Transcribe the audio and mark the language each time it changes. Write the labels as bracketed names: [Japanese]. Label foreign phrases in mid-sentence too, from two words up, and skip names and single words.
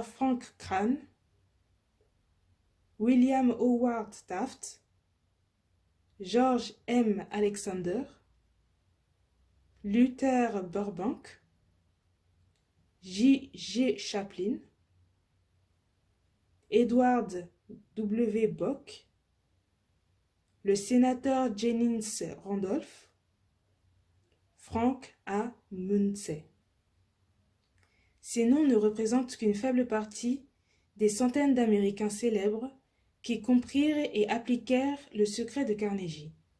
[French] Frank Crane, William Howard Taft, George M. Alexander, Luther Burbank, J. G. Chaplin, Edward W. Bock, le sénateur Jennings Randolph, Frank A. Munsey. Ces noms ne représentent qu'une faible partie des centaines d'Américains célèbres qui comprirent et appliquèrent le secret de Carnegie.